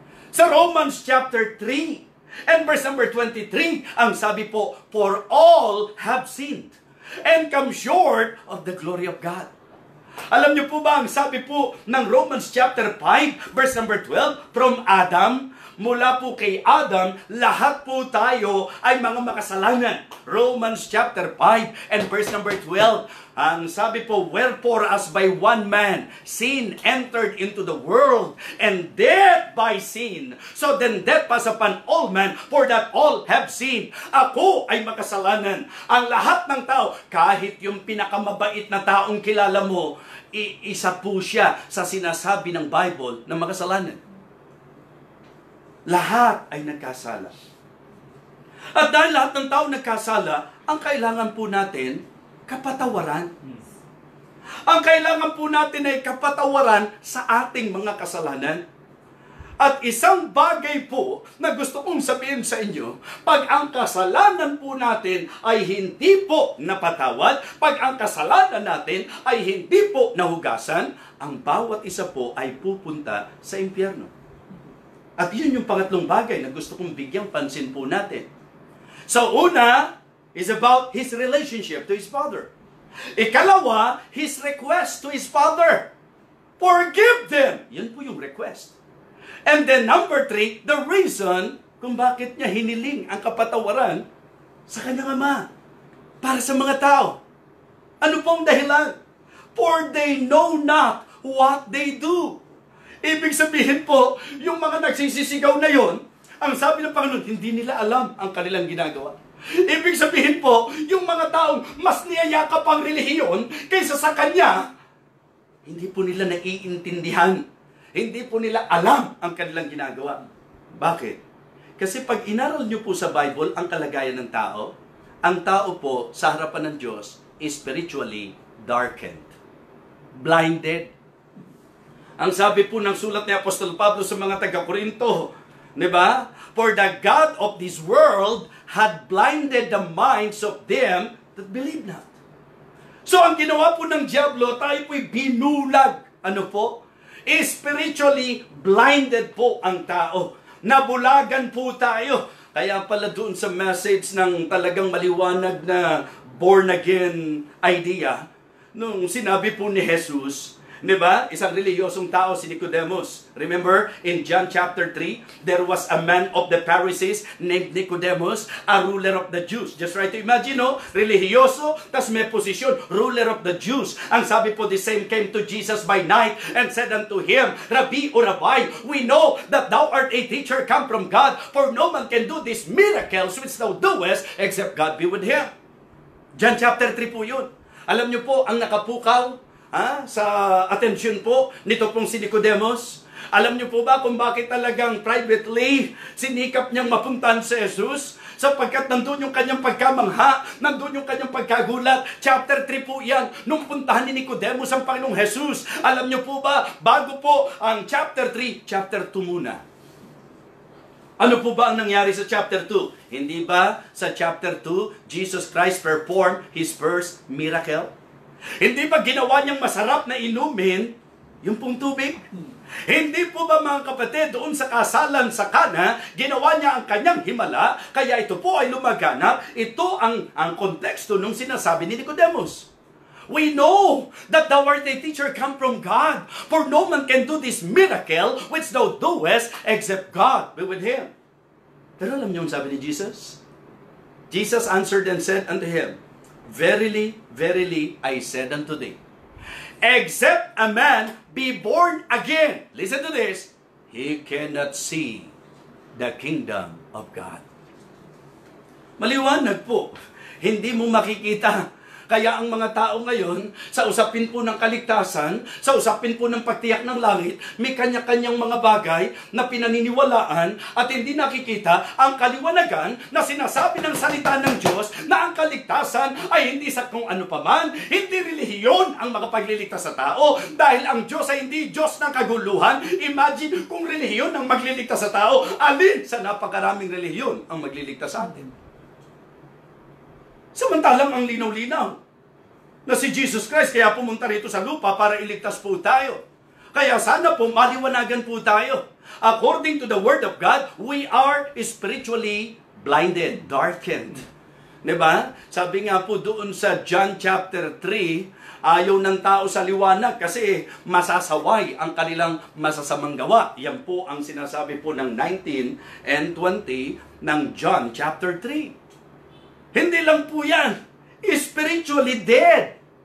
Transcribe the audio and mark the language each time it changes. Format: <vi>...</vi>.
<tl>Sa</tl> <en>Romans chapter 3 and verse number 23,</en> <tl>ang sabi po,</tl> <en>for all have sinned and come short of the glory of God.</en> <tl>Alam niyo po ba, ang sabi po ng Romans chapter 5, verse number 12,</tl> <en>from Adam,</en> <tl>mula po kay Adam, lahat po tayo ay mga makasalanan.</tl> <en>Romans chapter 5 and verse number 12.</en> <tl>Ang sabi po,</tl> <en>wherefore as by one man sin entered into the world, and death by sin. So then death pass upon all men, for that all have sinned.</en> <tl>Ako ay makasalanan. Ang lahat ng tao, kahit yung pinakamabait na taong kilala mo, isa po siya sa sinasabi ng Bible na makasalanan. Lahat ay nagkasala. At dahil lahat ng tao nagkasala, ang kailangan po natin, kapatawaran. Ang kailangan po natin ay kapatawaran sa ating mga kasalanan. At isang bagay po na gusto kong sabihin sa inyo, pag ang kasalanan po natin ay hindi po napatawad, pag ang kasalanan natin ay hindi po nahugasan, ang bawat isa po ay pupunta sa impyerno. At yun yung pangatlong bagay na gusto kong bigyang pansin po natin.</tl> <en>So una is about his relationship to his father. Ikalawa, his request to his father. Forgive them.</en> <tl>Yun po yung request.</tl> <en>And then number 3, the reason</en> <tl>kung bakit niya hiniling ang kapatawaran sa kanyang ama para sa mga tao. Ano pong dahilan?</tl> <en>For they know not what they do.</en> <tl>Ibig sabihin po, yung mga nagsisisigaw na yon, ang sabi ng Panginoon, hindi nila alam ang kanilang ginagawa. Ibig sabihin po, yung mga taong mas niyayakap ang relihiyon kaysa sa Kanya, hindi po nila naiintindihan. Hindi po nila alam ang kanilang ginagawa. Bakit? Kasi pag inaral nyo po sa Bible ang kalagayan ng tao, ang tao po sa harapan ng Diyos</tl> <en>is spiritually darkened. Blinded.</en> <tl>Ang sabi po ng sulat ni Apostol Pablo sa mga taga-Korinto, di ba?</tl> <en>For the God of this world had blinded the minds of them that believe not.</en> <tl>So ang ginawa po ng diablo, tayo po'y binulag. Ano po?</tl> <en>Spiritually blinded</en> <tl>po ang tao. Nabulagan po tayo. Kaya pala doon sa message ng talagang maliwanag na born again idea, nung sinabi po ni Jesus, di ba? Isang reliyosong tao si Nicodemus.</tl> <en>Remember, in John chapter 3, there was a man of the Pharisees named Nicodemus, a ruler of the Jews. Just try to imagine, no?</en> <tl>Relihiyoso, tas may posisyon,</tl> <en>ruler of the Jews.</en> <tl>Ang sabi po,</tl> <en>the same came to Jesus by night and said unto him, Rabbi or Rabbi, we know that thou art a teacher come from God, for no man can do these miracles which thou doest, except God be with him.</en> <tl>John chapter 3 po yun. Alam niyo po, ang nakapukaw, sa atensyon po nito pong si Nicodemus. Alam niyo po ba kung bakit talagang privately sinikap niyang mapuntahan si Jesus? Sapagkat nandun yung kanyang pagkamangha, nandun yung kanyang pagkagulat. Chapter 3 po yan, nung puntahan ni Nicodemus ang Panginoong Jesus. Alam niyo po ba, bago po ang chapter 3, chapter 2 muna. Ano po ba ang nangyari sa chapter 2? Hindi ba sa chapter 2,</tl> <en>Jesus Christ performed His first miracle?</en> <tl>Hindi ba ginawa niyang masarap na inumin yung pong tubig? Hindi po ba mga kapatid, doon sa kasalan sa Kana, ginawa niya ang kanyang himala, kaya ito po ay lumaganap. Ito ang konteksto nung sinasabi ni Nicodemus.</tl> <en>We know that thou art a teacher come from God, for no man can do this miracle which thou doest except God be with him.</en> <tl>Pero alam niyo ang sabi ni Jesus?</tl> <en>Jesus answered and said unto him, Verily, verily, I said unto thee, except a man be born again, listen to this, he cannot see the kingdom of God.</en> <tl>Maliwanag po, hindi mo makikita. Kaya ang mga tao ngayon, sa usapin po ng kaligtasan, sa usapin po ng pagtiyak ng langit, may kanya-kanyang mga bagay na pinaniniwalaan at hindi nakikita ang kaliwanagan na sinasabi ng salita ng Diyos na ang kaligtasan ay hindi sa kung ano paman, hindi relihiyon ang makapagliligtas sa tao dahil ang Diyos ay hindi Diyos ng kaguluhan. Imagine kung relihiyon ang magliligtas sa tao, alin sa napakaraming relihiyon ang magliligtas sa atin? Samantalang ang linaw-linaw na si Jesus Christ kaya pumunta rito sa lupa para iligtas po tayo. Kaya sana po maliwanagan po tayo.</tl> <en>According to the Word of God, we are spiritually blinded, darkened.</en> <tl>Diba? Sabi nga po doon sa John chapter 3, ayaw ng tao sa liwanag kasi masasaway ang kanilang masasamang gawa. Yan po ang sinasabi po ng 19 and 20 ng John chapter 3. Hindi lang po yan,</tl> <en>spiritually dead.</en>